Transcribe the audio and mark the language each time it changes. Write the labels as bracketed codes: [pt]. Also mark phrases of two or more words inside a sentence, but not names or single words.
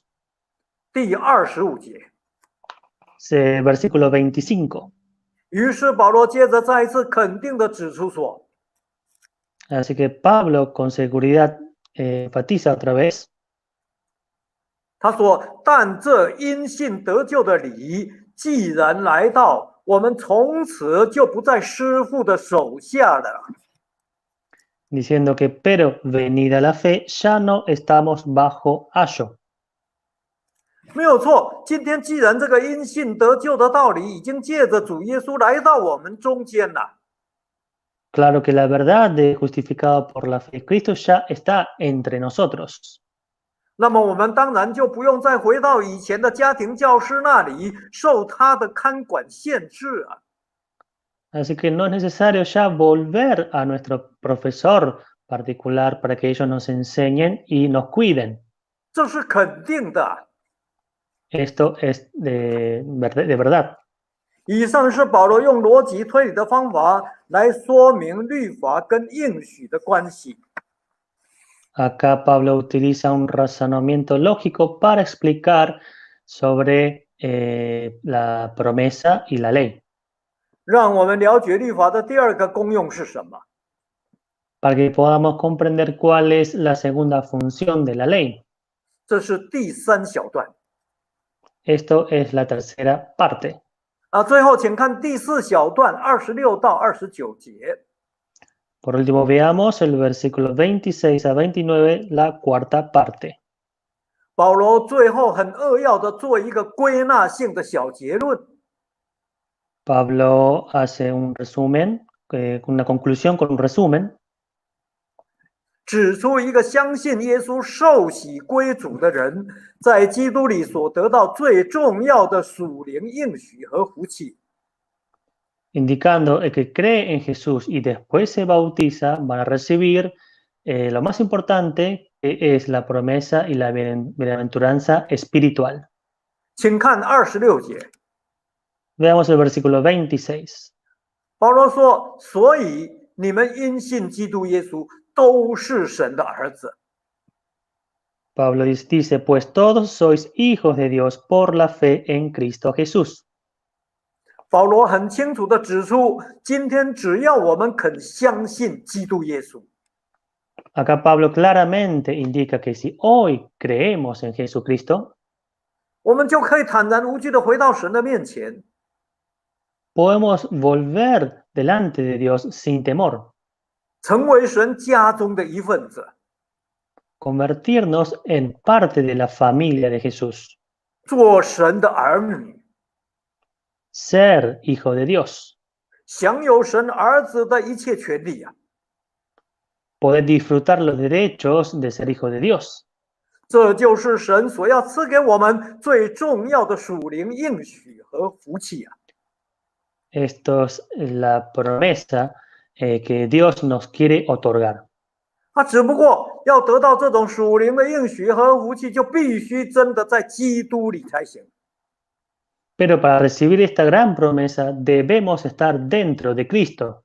[zh] 第25节， [es] Versículo 25. [zh] 于是保罗接着再一次肯定地指出说， [es] Así que Pablo con seguridad enfatiza otra vez. [zh] 他说：“但这因信得救的理，既然来到，我们从此就不在师傅的手下了。” [es] Diciendo que, pero venida la fe, ya no estamos bajo ayo. [zh] 没有错，今天既然这个因信得救的道理已经借着主耶稣来到我们中间了， [es] Claro que la verdad de justificado por la fe, Cristo ya está entre nosotros. [zh] 那么我们当然就不用再回到以前的家庭教师那里，受他的看管限制啊。 [es] Así que no es necesario ya volver a nuestro profesor particular para que ellos nos enseñen y nos cuiden. [zh] 这是肯定的。 [es] Esto es de verdad. [zh] 以上是保罗用逻辑推理的方法来说明律法跟应许的关系。 [es] Acá Pablo utiliza un razonamiento lógico para explicar sobre la promesa y la ley. [zh] 让我们了解律法的第二个功用是什么。 [es] Para que podamos comprender cuál es la segunda función de la ley. [zh] 这是第3小段。 [es] Esto es la tercera parte. [zh] 最后请看第4小段26到29节。 [es] Por último, veamos el versículo 26 a 29, la cuarta parte. [zh] 保罗最后很扼要的做一个归纳性的小结论， [es] Pablo hace un resumen, una conclusión con un resumen, [zh] 指出一个相信耶稣受洗归主的人，在基督里所得到最重要的属灵应许和福气。 [es] indicando el que cree en Jesús y después se bautiza, van a recibir lo más importante, que es la promesa y la bienaventuranza espiritual. [zh] 请看26节， [es] Veamos el versículo 26. [zh] 保罗说：“所以你们因信基督耶稣，都是神的儿子。” [es] Pablo dice, pues todos sois hijos de Dios por la fe en Cristo Jesús. [zh] 保罗很清楚地指出，今天只要我们肯相信基督耶稣， [es] Acá Pablo claramente indica que si hoy creemos en Jesucristo, [zh] 我们就可以坦然无惧地回到神的面前， [es] podemos volver delante de Dios sin temor, [zh] 成为神家中的一份子， [es] convertirnos en parte de la familia de Jesús, [zh] 做神的儿女， [es] ser hijo de Dios, [zh] 享有神儿子的一切权利啊！ [es] poder disfrutar los derechos de ser hijo de Dios. [zh] 这就是神所要赐给我们最重要的属灵应许和福气啊！ [es] Esto es la promesa que Dios nos quiere otorgar. [zh] 只不过要得到这种属灵的应许和福气，就必须真的在基督里才行。 [es] Pero para recibir esta gran promesa debemos estar dentro de Cristo.